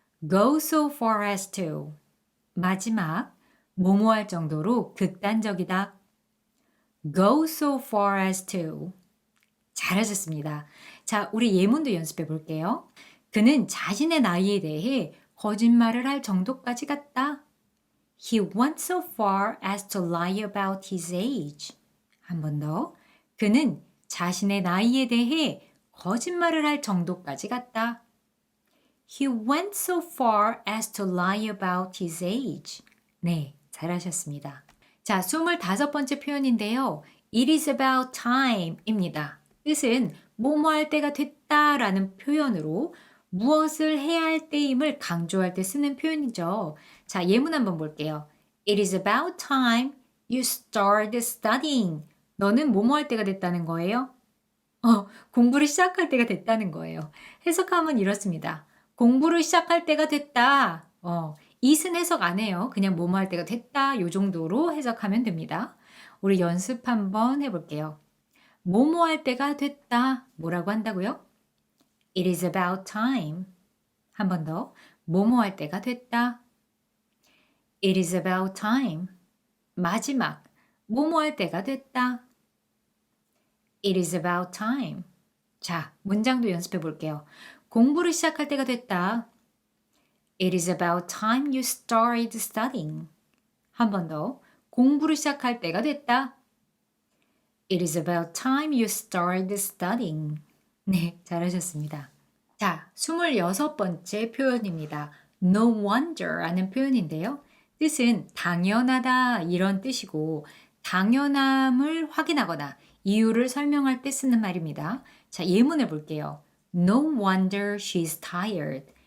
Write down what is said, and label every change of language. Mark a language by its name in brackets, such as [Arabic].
[English] Go so far as to. [Korean] 마지막. 뭐뭐할 정도로 극단적이다. [English] Go so far as to. [Korean] 잘하셨습니다. 자, 우리 예문도 연습해 볼게요. 그는 자신의 나이에 대해 거짓말을 할 정도까지 갔다. [English] He went so far as to lie about his age. [Korean] 한 번 더. 그는 자신의 나이에 대해 거짓말을 할 정도까지 갔다. [English] He went so far as to lie about his age. [Korean] 네, 잘하셨습니다. 자, 25번째 표현인데요. [English] It is about time 입니다. [Korean] 뜻은 뭐뭐 할 때가 됐다 라는 표현으로 무엇을 해야 할 때임을 강조할 때 쓰는 표현이죠. 자, 예문 한번 볼게요. [English] It is about time you start studying. [Korean] 너는 뭐뭐 할 때가 됐다는 거예요? 공부를 시작할 때가 됐다는 거예요. 해석하면 이렇습니다. 공부를 시작할 때가 됐다. it은 해석 안 해요. 그냥 뭐뭐 할 때가 됐다. 요 정도로 해석하면 됩니다. 우리 연습 한번 해볼게요. 뭐뭐 할 때가 됐다. 뭐라고 한다고요? [English] It is about time. [Korean] 한 번 더. 뭐뭐 할 때가 됐다. [English] It is about time. [Korean] 마지막. 뭐뭐 할 때가 됐다. [English] It is about time. [Korean] 자, 문장도 연습해 볼게요. 공부를 시작할 때가 됐다. [English] It is about time you started studying. [Korean] 한 번 더. 공부를 시작할 때가 됐다. [English] It is about time you started studying. [Korean] 네, 잘하셨습니다. 자, 26번째 표현입니다. [English] No wonder [Korean] 라는 표현인데요. 뜻은 당연하다 이런 뜻이고 당연함을 확인하거나 이유를 설명할 때 쓰는 말입니다. 자, 예문을 볼게요. [English] No wonder she's tired.